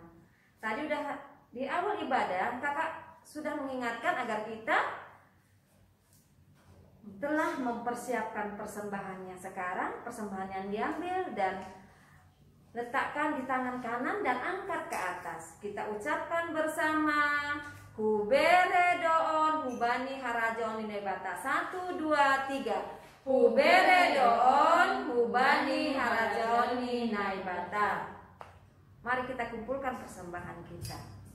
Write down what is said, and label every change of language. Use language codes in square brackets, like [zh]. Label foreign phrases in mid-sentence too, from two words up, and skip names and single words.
[id] Tadi udah di awal ibadah, kakak sudah mengingatkan agar kita telah mempersiapkan persembahannya. Sekarang persembahan yang diambil dan letakkan di tangan kanan dan angkat ke atas. Kita ucapkan bersama, [bts] Hubere doon hubani harajon ninebata. [id] 1, 2, 3. [bts] Hubere doon hubani harajon ninebata. [id] Mari kita kumpulkan persembahan kita.